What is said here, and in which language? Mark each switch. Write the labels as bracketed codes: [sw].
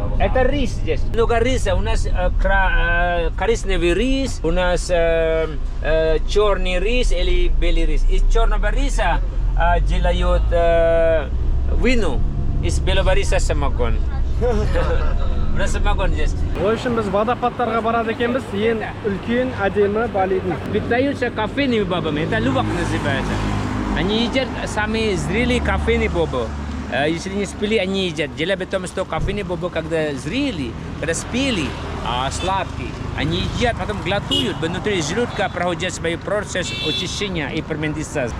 [ru] Это рис здесь. Много риса. У нас коричневый рис, у нас черный рис или белый рис. Из черного риса делают вино, из белого риса самогон. У нас самогон здесь. В общем, [kk] біз водопадтарға барады екенбіз. Ең үлкен әдемі Балидің. [ru] Питаются кофейными бобами. Это лювак называется. Они едят самые зрелые кофейные бобы. Если не спели, они едят. Дело в том, что кофейные бобы, когда зрели, когда спели, сладкие, они едят, потом глотуют, внутри желудка проходят свой процесс очищения и ферментации.